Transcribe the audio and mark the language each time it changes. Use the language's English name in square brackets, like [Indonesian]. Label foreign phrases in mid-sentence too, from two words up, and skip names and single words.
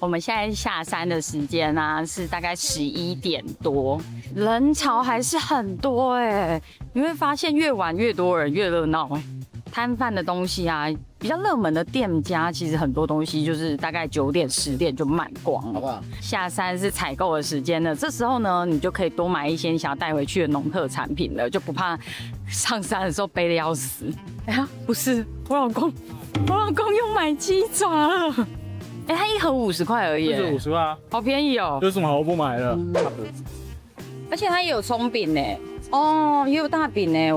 [Chinese] 我們現在下山的時間呢是大概11點多，人潮還是很多哎。你會發現越晚越多人越熱鬧哎。攤販的東西啊，比較熱門的店家，其實很多東西就是大概9點10點就賣光了，好不好？下山是採購的時間了，這時候呢，你就可以多買一些你想要帶回去的農特產品了，就不怕上山的時候背得要死。哎呀，不是，我老公又買雞爪了。哎，它1盒50塊而已，就是50塊啊，好便宜哦。有什麼好不買的？而且它也有蔥餅呢，哦，也有大餅呢。